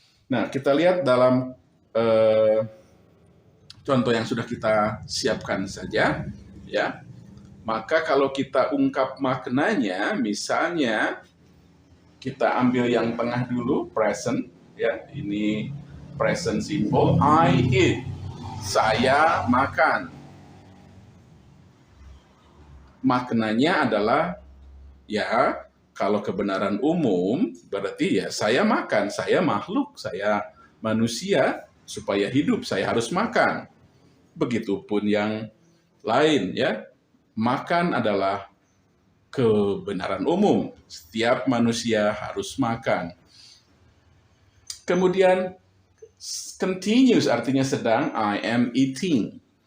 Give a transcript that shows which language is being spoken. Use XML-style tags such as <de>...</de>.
<id>Nah, kita lihat dalam contoh yang sudah kita siapkan saja, ya. Maka kalau kita ungkap maknanya, misalnya kita ambil yang tengah dulu, present, ya. Ini present simple,</id> <en>I eat.</en> <id>Saya makan. Maknanya adalah, ya, kalau kebenaran umum, berarti ya saya makan, saya makhluk, saya manusia, supaya hidup, saya harus makan. Begitupun yang lain, ya. Makan adalah kebenaran umum. Setiap manusia harus makan. Kemudian, continuous artinya sedang,</id> <en>I am eating.</en>